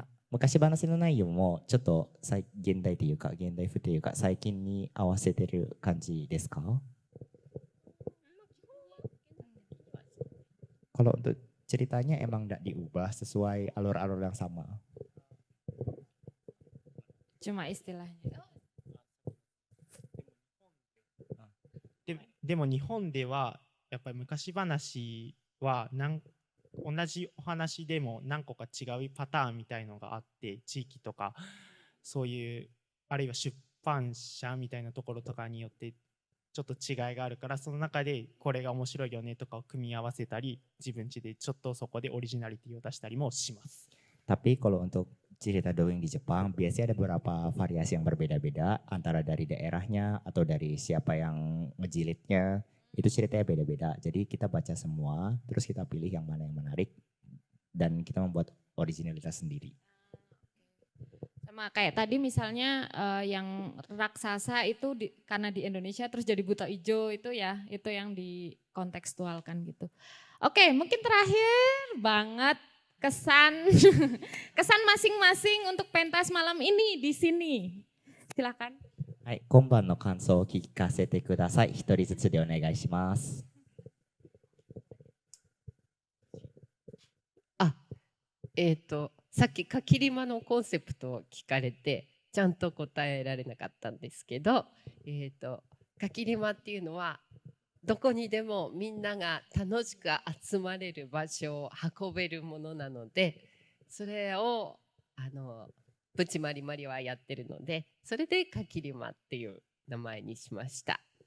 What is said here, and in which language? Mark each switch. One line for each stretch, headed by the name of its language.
Japanese: 昔話の内容もちょっと現代というか現代風というか最近に合わせてる感じですか？
Indonesian: Kalau untuk ceritanya emang tidak diubah sesuai alur-alur yang sama. Cuma istilahnya.
Japanese: でも日本ではやっぱり昔話は同じお話でも何個か違うパターンみたいのがあって、地域とかそういうあるいは出版社みたいなところとかによってちょっと違いがあるから、その中でこれが面白いよねとかを組み合わせたり、自分家でちょっとそこでオリジナリティを出したりもします。
Indonesian: Tapi kalau untuk cerita dongeng di Jepang biasanya ada beberapa variasi yang berbeda-beda antara dari daerahnya atau dari siapa yang ngejilidnya. Itu ceritanya beda-beda. Jadi kita baca semua, terus kita pilih yang mana yang menarik dan kita membuat originalitas sendiri. Sama kayak tadi misalnya yang raksasa itu karena di Indonesia terus jadi buta ijo itu ya, itu yang dikontekstualkan gitu. Oke, mungkin terakhir banget kesan masing-masing untuk pentas malam ini di sini. Silakan.
Japanese: はい、今晩の感想を聞かせてください。一人ずつでお願いします。さっきかきりまのコンセプトを聞かれてちゃんと答えられなかったんですけど、かきりまっていうのはどこにでもみんなが楽しく集まれる場所を運べるものなので、それをプチマリマリはやってるので、それでかきりまっていう名前にしました。